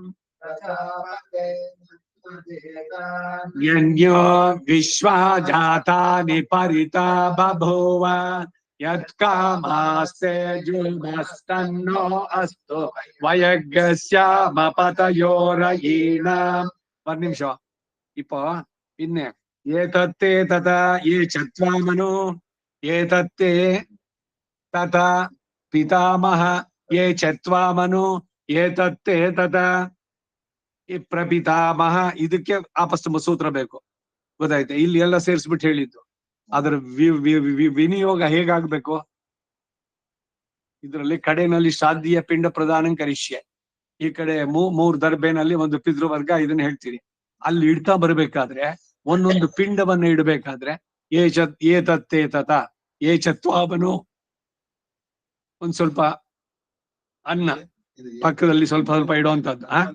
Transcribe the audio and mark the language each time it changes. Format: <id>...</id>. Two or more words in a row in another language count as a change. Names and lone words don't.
<sa>ಯನ್ಯೋ ವಿಶ್ವಾ ಜಾತಾನಿ ಪರಿತಾ ಬಭೂವ ಯತ್ಕಾಮಾಸ್ತೆ ಜುಲ್ಮಸ್ತನ್ನೋ ಅಸ್ತು ವಯಗ್ಗಸ್ಯಾಮ ಪತಯೋರಯೀಣಾಂ</sa> <kn>ಒಂದು ನಿಮಿಷ ಇಪ್ಪ ಇನ್ನೆ</kn> <sa>ಏತತ್ತೇ ತತ ಯೇ ಚತ್ವಾಮನು ಏತತ್ತೇ ತತ ಪಿತಾಮಹ ಯೇ ಚತ್ವಾಮನು ಏತತ್ತೇ ತತ ಈ ಪ್ರಪಿತಾಮಹ</sa> <kn>ಇದಕ್ಕೆ ಆಪಸ್ತಂಭ ಸೂತ್ರ ಬೇಕು ಗೊತ್ತಾಯ್ತು ಇಲ್ಲಿ ಎಲ್ಲ ಸೇರಿಸ್ಬಿಟ್ಟು ಹೇಳಿದ್ದು ಅದರ ವಿನಿಯೋಗ ಹೇಗಾಗ್ಬೇಕು ಇದರಲ್ಲಿ ಕಡೆನಲ್ಲಿ</kn> <sa>ಶ್ರಾದ್ದೀಯ ಪಿಂಡ ಪ್ರದಾನ ಕರಿಷ್ಯೆ</sa> <kn>ಈ ಕಡೆ ಮೂರ್ ದರ್ಬೆನಲ್ಲಿ ಒಂದು ಪಿತೃವರ್ಗ ಇದನ್ನ ಹೇಳ್ತೀರಿ ಅಲ್ಲಿ ಇಡ್ತಾ ಬರ್ಬೇಕಾದ್ರೆ ಒಂದೊಂದು ಪಿಂಡವನ್ನ ಇಡಬೇಕಾದ್ರೆ</kn> <sa>ಏ ತತ್ತೇ ತತ ಏ ಚತ್ವಾಮನು</sa> <kn>ಒಂದ್ ಸ್ವಲ್ಪ ಅನ್ನ ಪಕ್ಕದಲ್ಲಿ ಸ್ವಲ್ಪ ಸ್ವಲ್ಪ ಇಡುವಂತದ್ದು</kn>